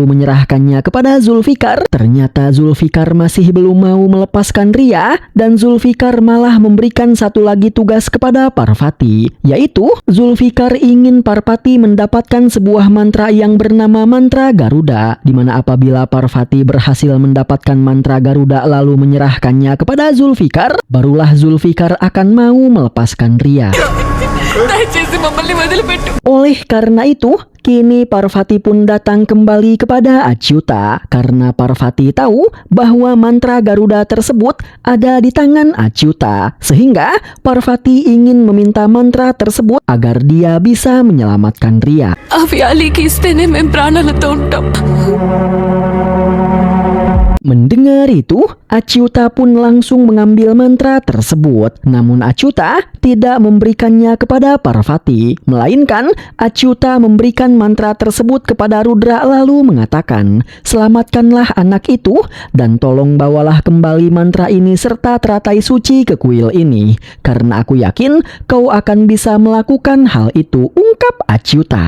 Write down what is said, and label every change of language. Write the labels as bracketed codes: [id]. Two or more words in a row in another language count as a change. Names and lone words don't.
[id] menyerahkannya kepada Zulfikar, ternyata Zulfikar masih belum mau melepaskan Ria, dan Zulfikar malah memberikan satu lagi tugas kepada Parvati, yaitu Zulfikar ingin Parvati mendapatkan sebuah mantra yang bernama mantra Garuda, di mana apabila Parvati berhasil mendapatkan mantra Garuda lalu menyerahkannya kepada Zulfikar, barulah Zulfikar akan mau melepaskan Ria. [te] దయచేసి మమ్మల్ని వదిలిపెట్టు. [id] Oleh karena itu, kini Parvati pun datang kembali kepada Achyuta karena Parvati tahu bahwa mantra Garuda tersebut ada di tangan Achyuta, sehingga Parvati ingin meminta mantra tersebut agar dia bisa menyelamatkan Ria. [te] అవి అలీకి ఇస్తేనే మేము ప్రాణాలతో ఉంటాం. [id] Mendengar itu, Achyuta pun langsung mengambil mantra tersebut. Namun Achyuta tidak memberikannya kepada Parvati, melainkan Achyuta memberikan mantra tersebut kepada Rudra lalu mengatakan, "Selamatkanlah anak itu dan tolong bawalah kembali mantra ini serta teratai suci ke kuil ini, karena aku yakin kau akan bisa melakukan hal itu," ungkap Achyuta.